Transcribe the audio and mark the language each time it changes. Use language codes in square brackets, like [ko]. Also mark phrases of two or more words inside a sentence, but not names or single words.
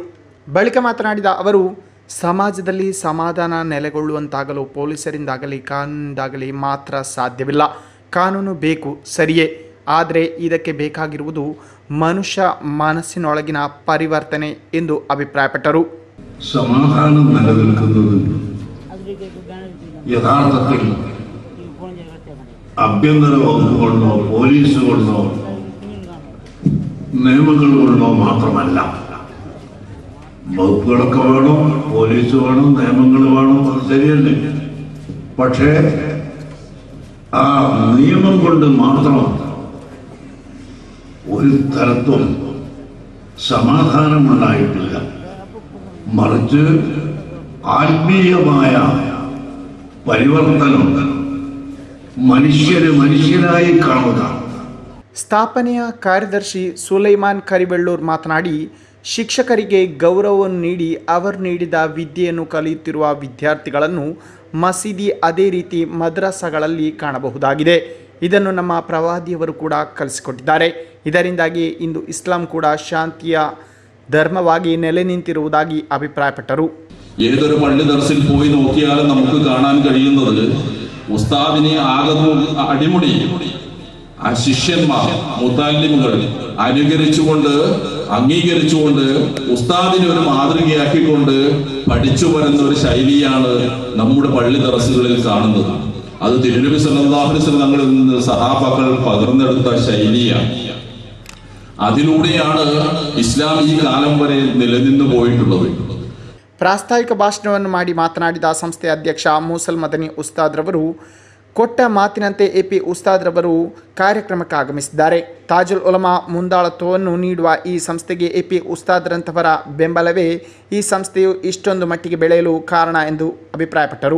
[kn] ಬಳಿಕ ಮಾತನಾಡಿದ ಅವರು, ಸಮಾಜದಲ್ಲಿ ಸಮಾಧಾನ ನೆಲೆಗೊಳ್ಳುವಂತಾಗಲು ಪೊಲೀಸರಿಂದಾಗಲಿ ಕಾನೂನಿಂದಾಗಲಿ ಮಾತ್ರ ಸಾಧ್ಯವಿಲ್ಲ. ಕಾನೂನು ಬೇಕು ಸರಿಯೇ, ಆದರೆ ಇದಕ್ಕೆ ಬೇಕಾಗಿರುವುದು ಮನುಷ್ಯ ಮನಸ್ಸಿನೊಳಗಿನ ಪರಿವರ್ತನೆ ಎಂದು ಅಭಿಪ್ರಾಯಪಟ್ಟರು. [ml] സമാധാനം നിലനിൽക്കുന്നത് യഥാർത്ഥത്തിൽ ആഭ്യന്തര വകുപ്പ് കൊണ്ടോ പോലീസ് കൊണ്ടോ നിയമങ്ങൾ കൊണ്ടോ മാത്രമല്ല. വകുപ്പുകളൊക്കെ വേണം, പോലീസ് വേണം, നിയമങ്ങൾ വേണം, അത് ശരിയല്ലേ. പക്ഷേ ആ നിയമം കൊണ്ട് മാത്രം ഒരു തരത്തും സമാധാനമുണ്ടായിട്ടില്ല. മറിച്ച് ആത്മീയമായ പരിവർത്തനം, മനുഷ്യനായി കാണുക. [kn] ಸ್ಥಾಪನೆಯ ಕಾರ್ಯದರ್ಶಿ ಸುಲೈಮಾನ್ ಕರಿಬೆಳ್ಳೂರ್ ಮಾತನಾಡಿ, ಶಿಕ್ಷಕರಿಗೆ ಗೌರವವನ್ನು ನೀಡಿ ಅವರು ನೀಡಿದ ವಿದ್ಯೆಯನ್ನು ಕಲಿಯುತ್ತಿರುವ ವಿದ್ಯಾರ್ಥಿಗಳನ್ನು ಮಸೀದಿ ಅದೇ ರೀತಿ ಮದ್ರಸಾಗಳಲ್ಲಿ ಕಾಣಬಹುದಾಗಿದೆ. ಇದನ್ನು ನಮ್ಮ ಪ್ರವಾದಿಯವರು ಕೂಡ ಕಲಿಸಿಕೊಟ್ಟಿದ್ದಾರೆ. ಇದರಿಂದಾಗಿ ಇಂದು ಇಸ್ಲಾಂ ಕೂಡ ಶಾಂತಿಯ ಧರ್ಮವಾಗಿ ನೆಲೆ ನಿಂತಿರುವುದಾಗಿ ಅಭಿಪ್ರಾಯಪಟ್ಟರು. [ml] ഏതൊരു പള്ളി ദർസിൽ പോയി നോക്കിയാലും നമുക്ക് കാണാൻ കഴിയുന്നത് ഉസ്താദിനെ ആകെ അടിമുടി ആ ശിഷ്യന്മാർ മുത്താലിമുകൾ അനുകരിച്ചുകൊണ്ട് അംഗീകരിച്ചുകൊണ്ട് ഉസ്താദിനെ ഒരു മാതൃകയാക്കിക്കൊണ്ട് പഠിച്ചു വരുന്ന ഒരു ശൈലിയാണ് നമ്മുടെ പള്ളി ദർസുകളിൽ കാണുന്നത്. അത് തിരുനബി [ar] صلى الله عليه وسلم [ml] തങ്ങളിൽ നിന്ന് സഹാബാക്കൾ പകർന്നെടുത്ത ശൈലിയാണ്. അതിലൂടെയാണ് ഇസ്ലാം ഈ കാലം വരെ നിലനിന്നു പോയിട്ടുള്ളത്. [kn] ಪ್ರಾಸ್ತಾವಿಕ ಭಾಷಣವನ್ನು ಮಾಡಿ ಮಾತನಾಡಿದ ಸಂಸ್ಥೆಯ ಅಧ್ಯಕ್ಷ ಮೂಸಲ್ ಮದನಿ ಉಸ್ತಾದ್ರವರು ಕೊಟ್ಟ ಮಾತಿನಂತೆ ಎಪಿ ಉಸ್ತಾದ್ರವರು ಕಾರ್ಯಕ್ರಮಕ್ಕೆ ಆಗಮಿಸಿದ್ದಾರೆ. ತಾಜುಲ್ ಉಲಮಾ ಮುಂದಾಳತ್ವವನ್ನು ನೀಡುವ ಈ ಸಂಸ್ಥೆಗೆ ಎಪಿ ಉಸ್ತಾದ್ರಂಥವರ ಬೆಂಬಲವೇ ಈ ಸಂಸ್ಥೆಯು ಇಷ್ಟೊಂದು ಮಟ್ಟಿಗೆ ಬೆಳೆಯಲು ಕಾರಣ ಎಂದು ಅಭಿಪ್ರಾಯಪಟ್ಟರು.